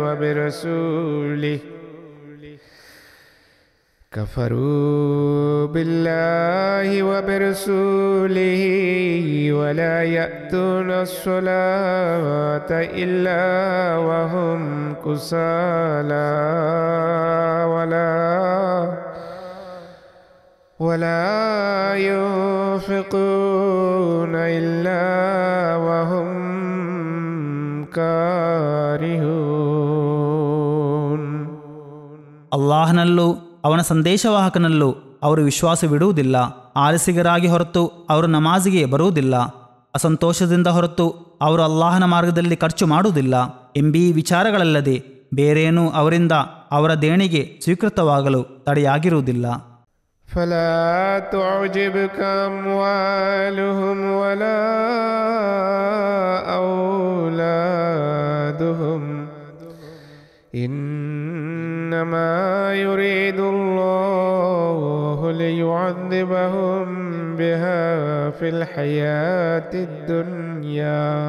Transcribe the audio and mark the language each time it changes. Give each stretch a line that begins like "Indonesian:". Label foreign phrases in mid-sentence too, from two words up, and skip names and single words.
Arabic: وبرسوله ولا يأتون الصلاة إلا وهم كسالى ولا ينفقون إلا وهم كارهون.
Kannada: ಅಲ್ಲಾಹನಲ್ಲೂ ಅವನ ಸಂದೇಶವಾಹಕನಲ್ಲೂ ಅವರು ವಿಶ್ವಾಸವಿಡುವುದಿಲ್ಲ. ಆಲಸಿಗರಾಗಿ ಹೊರತು ಅವರು ನಮಾಜಿಗೆ ಬರುವುದಿಲ್ಲ. ಅಸಂತೋಷದಿಂದ ಹೊರತು ಅವರು ಅಲ್ಲಾಹನ ಮಾರ್ಗದಲ್ಲಿ ಖರ್ಚು ಮಾಡುವುದಿಲ್ಲ ಎಂಬೀ ವಿಚಾರಗಳಲ್ಲದೆ ಬೇರೇನೂ ಅವರಿಂದ ಅವರ ದೇಣಿಗೆ ಸ್ವೀಕೃತವಾಗಲು ತಡೆಯಾಗಿರುವುದಿಲ್ಲ.
Arabic: فلا تعجبك أموالهم ولا أولادهم إنما يريد الله ليعذبهم بها في الحياة الدنيا